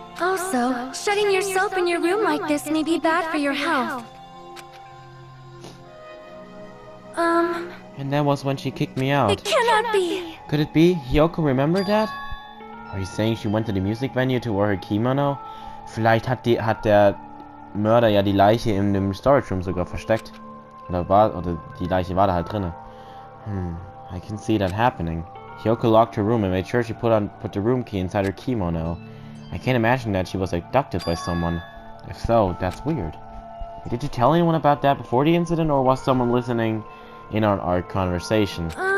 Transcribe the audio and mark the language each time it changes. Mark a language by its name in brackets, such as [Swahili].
[English] Also, shutting yourself in your room like this may be bad for your health. And that was when she kicked me out. It cannot be! Could it be? Hyoko remembered that? Are you saying she went to the music venue to wear her kimono? [German] Vielleicht hat der Mörder ja die Leiche in dem [English] Storage Room [German] sogar versteckt. Oder die Leiche war da halt drinne. [English] I can see that happening. Hyoko locked her room and made sure she put the room key inside her kimono. I can't imagine that she was abducted by someone. If so, that's weird. Did you tell anyone about that before the incident, or was someone listening in on our conversation?